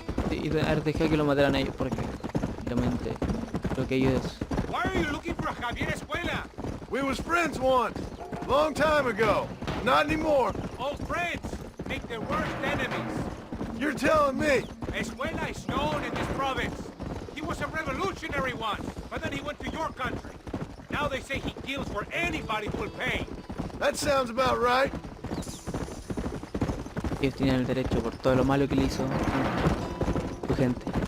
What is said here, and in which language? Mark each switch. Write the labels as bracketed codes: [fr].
[es] Y a ver, dejé que lo mataran a ellos porque realmente lo que ellos... [en] Why are you looking for Javier Escuela? We was friends once, long time ago. Not anymore. Old friends make their worst enemies. You're telling me. Escuela is known in this province. He was a revolutionary once, but then he went to your country. Now they say he kills for anybody who will pay. That sounds about right. [es] Ellos tienen el derecho por todo lo malo que le hizo a su gente.